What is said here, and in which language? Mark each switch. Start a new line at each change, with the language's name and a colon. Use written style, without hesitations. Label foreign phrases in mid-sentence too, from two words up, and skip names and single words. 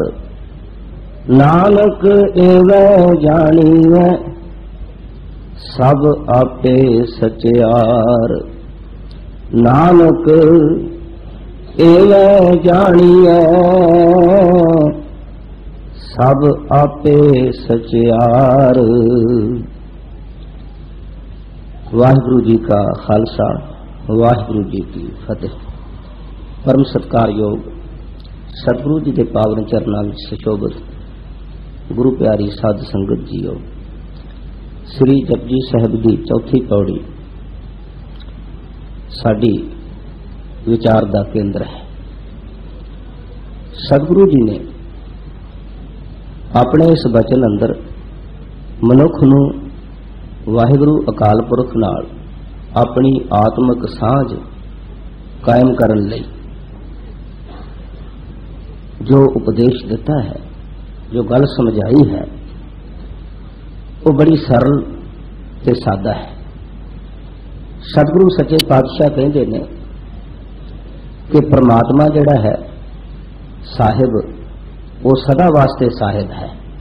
Punjabi: ਨਾਨਕ ਏਵੈ ਜਾਣੀਐ ਸਭ ਆਪੇ ਸਚਿਆਰੁ। ਨਾਨਕ ਏਵੈ ਜਾਣੀਐ ਸਭ ਆਪੇ ਸਚਿਆਰੁ। ਵਾਹਿਗੁਰੂ ਜੀ ਕਾ ਖਾਲਸਾ, ਵਾਹਿਗੁਰੂ ਜੀ ਕੀ ਫਤਿਹ।
Hindi: परम सत्कार योग सतगुरु जी के पावन चरणों में सुशोभित गुरु प्यारी साध संगत जीओ, श्री जपजी साहिब की चौथी पौड़ी
Punjabi: ਸਾਡੀ ਵਿਚਾਰ
Hindi: का केंद्र है।
Punjabi: ਸਤਿਗੁਰੂ ਜੀ ਨੇ ਆਪਣੇ ਇਸ ਵਚਨ ਅੰਦਰ ਮਨੁੱਖ ਨੂੰ ਵਾਹਿਗੁਰੂ ਅਕਾਲ ਪੁਰਖ ਨਾਲ ਆਪਣੀ ਆਤਮਕ ਸਾਂਝ ਕਾਇਮ ਕਰਨ ਲਈ ਜੋ ਉਪਦੇਸ਼ ਦੇਤਾ ਹੈ, ਜੋ ਗੱਲ ਸਮਝਾਈ ਹੈ, ਉਹ ਬੜੀ ਸਰਲ ਤੇ ਸਾਦਾ ਹੈ।
Hindi: सतगुरु सच्चे पातशाह कहते हैं कि परमात्मा जिहड़ा है साहिब, वो सदा वास्ते साहिब है।